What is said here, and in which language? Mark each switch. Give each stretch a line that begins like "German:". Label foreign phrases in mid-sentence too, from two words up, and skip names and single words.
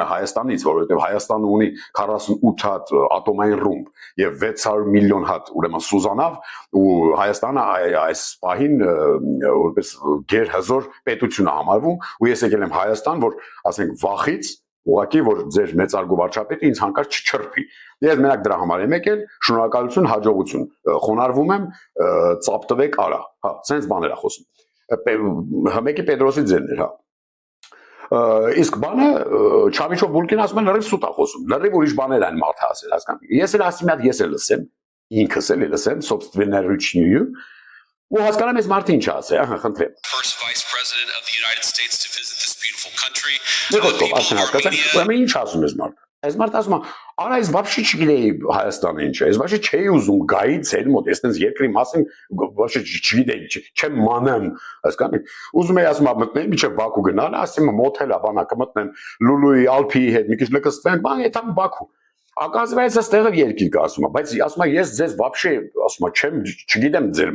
Armenian: Հայաստանից, որովհետև Հայաստանը ունի 48 հատ ատոմային ռումբ եւ 600 միլիոն հատ ուրեմն Սուզանավ ու Հայաստանը այս պահին որպես գերհզոր պետություն է համարվում ու ես եկել եմ Հայաստան, որ ասենք վախից ուղղակի որ ձեր մեծարգո վարչապետը ինձ հանկարծ չչրփի։ Ես մենակ դրա համար եմ եկել, շնորհակալություն, հաջողություն, խոնարհվում եմ, ծապտվեք արա, հա, sense բաներ է խոսում։ Հմեկի Պետրոսի ձենն էր, հա։ Իսկ բանը չամիչով բուլկին ասում են լրիվ սուտ է խոսում, լրիվ ուրիշ բաներ են մարդը ասել, հասկանու։ Ես էլ ասի մի հատ ես էլ լսեմ, ինքս էլ լսեմ, собственноручную, ու հասկանամ այս մարդը ինչ է ասել, ահա, խնդրեմ։
English: First Vice President of the United States to visit this beautiful country.
Armenian: Ուրեմն ինչ ասում ես մարդ։ Այս մարդ ասում է, արա ես вообще չգիտեի Հայաստանը ինչ է, ես вообще չէի ուզում գայի ցել մոտ, ես տենց երկրի մասին вообще չգիտեի, չեմ մանեմ, հասկանու։ Ուզում եի ասում մտնեի միջև Բաքու գնալ, ասեմ մոթել է բանակը մտնեմ Լուլուի Ալփիի հետ մի քիչ լկստվենք, բան այդամ Բաքու։ Оказывается, ստեղը երկիր կա ասում է, բայց ասում է ես ձեզ вообще ասում է չեմ չգիտեմ ձեր